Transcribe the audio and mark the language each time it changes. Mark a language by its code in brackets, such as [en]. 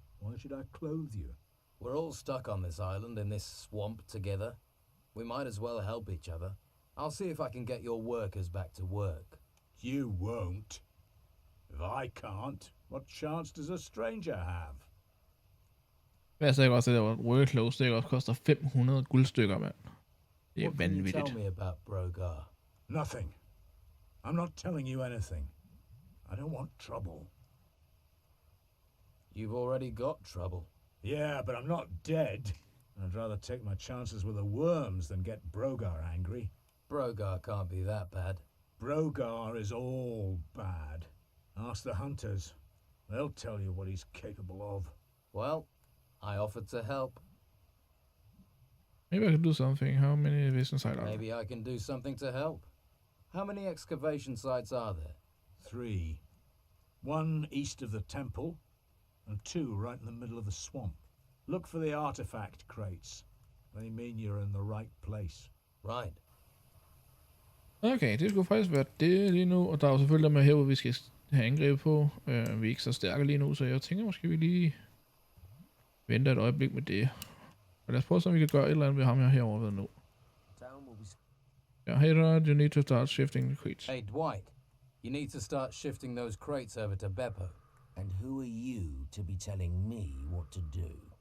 [en] Why should I clothe you? We're all stuck on this island in this swamp together. We might as well help each other. I'll see if I can get your workers back to work. You won't. If I can't, what chance does a stranger have? [da] Jeg sagde også, at det var workclothes, det også koster 500 guldstykker, mand. Det er [en] What can you [da] vanvittigt. [en] tell me about Brogar? Nothing. I'm not telling you anything. I don't want trouble. You've already got trouble. Yeah, but I'm not dead. I'd rather take my chances with the worms than get Brogar angry. Brogar can't be that bad. Brogar is all bad. Ask the hunters. They'll tell you what he's capable of. Well, I offered to help. Maybe I can do something. How many vision sites are there? Maybe I can do something to help. How many excavation sites are there? 3. 1 east of the temple, and 2 right in the middle of the swamp. Look for the artifact crates. They mean you're in the right place. Right. [da] Okay, det skulle faktisk være det lige nu. Og der er jo selvfølgelig dem herude, vi skal have angreb på. Vi er ikke så stærke lige nu, så jeg tænker måske, vi lige venter et øjeblik med det. Og lad os prøve, så vi kan gøre et eller andet ved ham herovre ved nu. [en] Ja, hey Rod, you need to start shifting the crates. Hey Dwight, you need to start shifting those crates over to Beppo. And who are you to be telling me what to do?